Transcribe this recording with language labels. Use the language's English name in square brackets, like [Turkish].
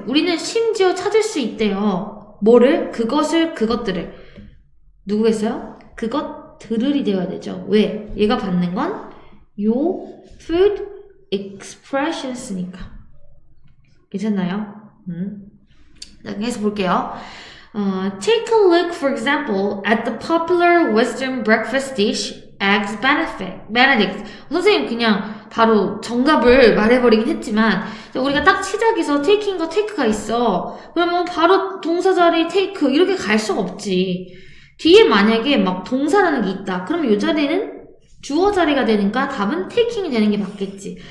[Korean] 우리는 심지어 찾을 수 있대요. 뭐를? 그것을, 그것들을. 누구겠어요? 그것들이 되어야 되죠. 왜? 얘가 받는 건 요 food expressions니까. 괜찮나요? 자, 계속 볼게요. [English] Take a look, for example, at the popular Western breakfast dish, Eggs Benedict. [Korean] 선생님 그냥 바로 정답을 말해버리긴 했지만 우리가 딱 시작에서 take인가 take가 있어. 그러면 바로 동사 자리 take 이렇게 갈 수가 없지. 뒤에 만약에 막 동사라는 게 있다. 그러면 이 자리는 주어 자리가 되니까 답은 takeing이 되는 게 맞겠지.